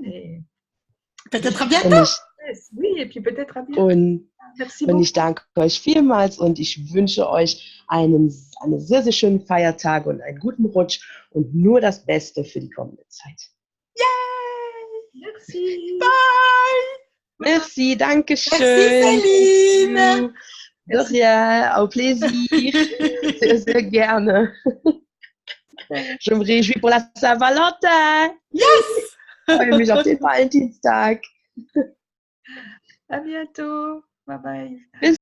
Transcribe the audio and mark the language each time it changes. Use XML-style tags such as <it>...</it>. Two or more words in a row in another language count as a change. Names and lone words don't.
<fr>Et peut-être à bientôt. Oui, et puis peut-être à bientôt. Merci beaucoup.</fr> <de>Und ich danke euch vielmals und ich wünsche euch eine sehr, sehr schönen Feiertag und einen guten Rutsch und nur das Beste für die kommende Zeit. Yay!</de> <fr>Merci. Bye! Merci,</fr> <de>danke schön.</de> <fr>Merci Céline. De rien, au plaisir.</fr> <de>Sehr, sehr gerne.</de> <fr>Je me réjouis pour la Saint-Valentin. Yes!</fr> <de>Ich freue mich auf den Valentinstag.</de> <fr>À bientôt.</fr> <en>Bye bye.</en> <de>Bis</de>